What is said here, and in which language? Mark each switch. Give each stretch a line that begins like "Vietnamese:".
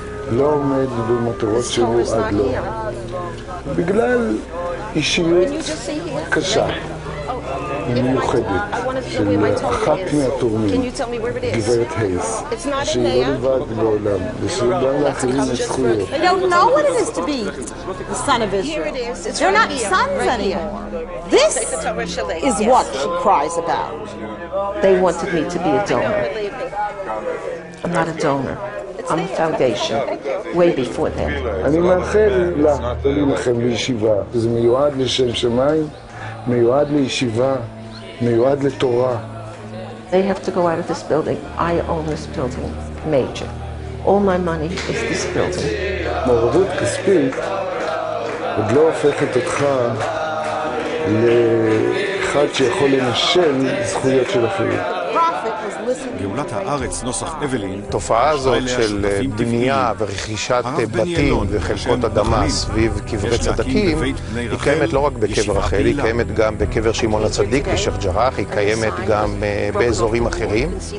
Hebrew: לא עומד במטרות שהוא עד לא. בגלל אישיות קשה, מיוחדת, של אחת מהתורמים, גברת הייס, שהיא לא לבד בעולם, ושגם לאחרים יש זכויות.
English: They don't know what it is to be the son of Israel. They're not sons anymore. This is what she cries about. They wanted me to be a donor. I'm not a donor. I'm a foundation, way before them.
Hebrew: אני מאחל לה, תולים לכם לישיבה. זה מיועד לשם שמיים, מיועד לישיבה, מיועד לתורה.
English: They have to go out of this building. I own this building, major. All my money is this building.
Hebrew: מעורבות כספית עוד לא הופכת אותך לאחד שיכול לנשל זכויות של אחרים. גאולת הארץ נוסח אבלין, התופעה הזאת של בנייה ורכישת בתים וחלקות אדמה סביב קברי צדקים היא קיימת לא רק בקבר רחל, היא קיימת גם בקבר שמעון הצדיק בשייח' ג'ראח, היא קיימת גם באזורים אחרים.